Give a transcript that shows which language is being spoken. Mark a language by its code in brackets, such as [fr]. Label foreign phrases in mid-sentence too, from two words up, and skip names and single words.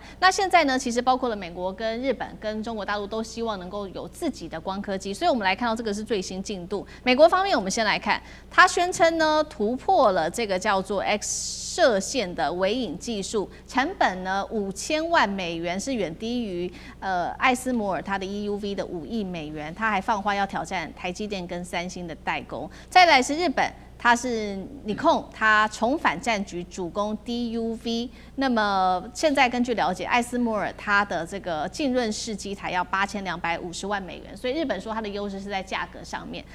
[zh] 那現在呢，其實包括了美國跟日本跟中國大陸都希望能夠有自己的光刻機。所以我們來看到這個是最新進度。美國方面，我們先來看，他宣稱呢突破了這個叫做 X 射線的微影技術，成本呢5000萬美元，是遠低於艾斯摩爾它的 EUV 的5億美元。他還放話要挑戰台積電跟三星的代工。再來是日本，它是尼康，它重返戰局，主攻 DUV。那麼現在根據了解，艾斯摩爾它的這個浸潤式機台要8250萬美元，所以日本說它的優勢是在價格上面。